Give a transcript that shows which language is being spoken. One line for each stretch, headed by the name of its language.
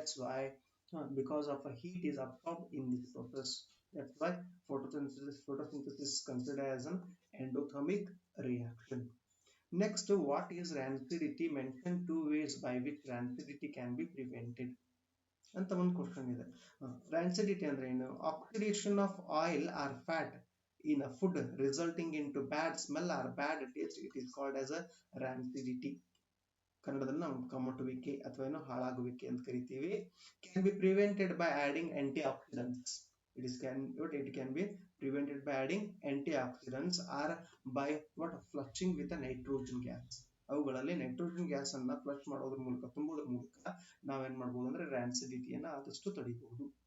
English: That's why because of a heat is absorbed in this process. That's why photosynthesis is considered as an endothermic reaction. Next, what is rancidity? Mention two ways by which rancidity can be prevented.
Kannada: ಅಂತ ಒಂದು question ಇದೆ. ರಾನ್ಸಿಡಿಟಿ ಅಂದ್ರೆ ಏನು?
English: Oxidation of oil or fat in a food resulting in to bad smell or bad taste. It is called as a rancidity.
Kannada: ಕನ್ನಡದಲ್ಲಿ ನಾವು ಕಮ್ಮಟುವಿಕೆ ಅಥವಾ ಏನೋ ಹಾಳಾಗುವಿಕೆ ಅಂತ ಕರಿತೀವಿ.
English: Can be prevented by adding antioxidants. It can be prevented by adding antioxidants or by what? Flushing with a nitrogen gas.
Kannada: ಅವುಗಳಲ್ಲಿ nitrogen gas ಅನ್ನ flush ಮಾಡೋದ್ರ ಮೂಲಕ, ತುಂಬುವುದ್ರ ಮೂಲಕ ನಾವೇನ್ ಮಾಡಬಹುದು ಅಂದ್ರೆ ರಾನ್ಸಿಡಿಟಿಯನ್ನ ಆದಷ್ಟು ತಡಿಬಹುದು.